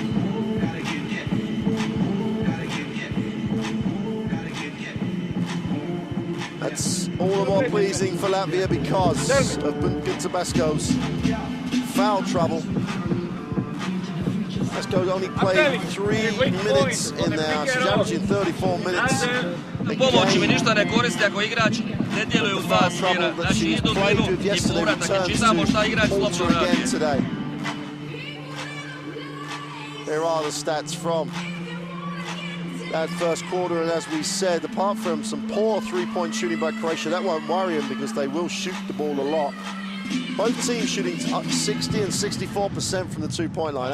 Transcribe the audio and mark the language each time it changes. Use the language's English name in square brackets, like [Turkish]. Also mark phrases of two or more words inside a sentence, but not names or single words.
[English] That's all the more pleasing for Latvia because of Gintabasko's foul trouble. Basko's only played 3 minutes in there. She's averaging 34 minutes. [Croatian] Pomoći mi ništa ne koristi ako igrač ne djeluje u 2 smjera. Znači idu minu i povratak i čitamo šta igrač slobodno radi. [English] There are the stats from that first quarter, and as we said, apart from some poor three-point shooting by Croatia, that won't worry them because they will shoot the ball a lot. Both teams shooting 60 and 64% from the two-point line.